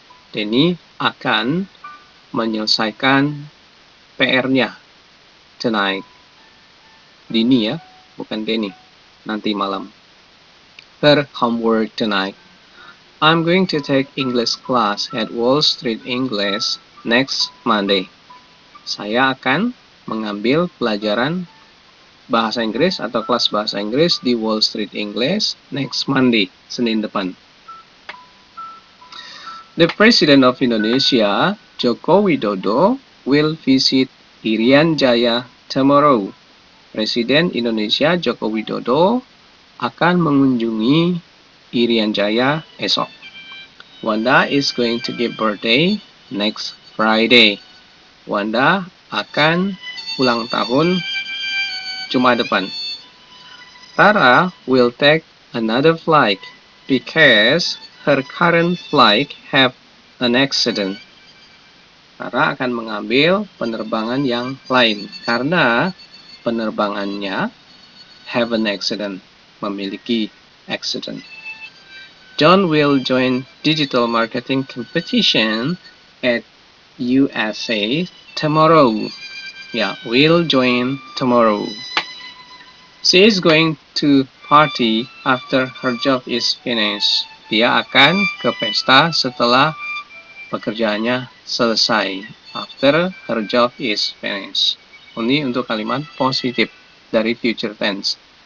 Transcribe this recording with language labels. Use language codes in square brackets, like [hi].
[id] Danny akan menyelesaikan PR-nya tonight. Dini ya, bukan Danny. Nanti malam. [en] Her homework tonight. I'm going to take English class at Wall Street English next Monday. [id] Saya akan mengambil pelajaran bahasa Inggris atau kelas bahasa Inggris di Wall Street English [en] next Monday, [id] Senin depan. [en] The President of Indonesia, Joko Widodo, will visit Irian Jaya tomorrow. [id] Presiden Indonesia Joko Widodo akan mengunjungi Irian Jaya esok. [en] Wanda is going to give birthday next Friday. [id] Wanda akan ulang tahun Jumat depan. [en] Tara will take another flight because her current flight have an accident. [id] Tara akan mengambil penerbangan yang lain karena penerbangannya [en] have an accident, [id] memiliki accident. [en] John will join digital marketing competition at USA tomorrow. Yeah, will join tomorrow. She is going to party after her job is finished. [id] Dia akan ke pesta setelah pekerjaannya selesai. [en] After her job is finished. [id] Ini untuk kalimat positif dari future tense.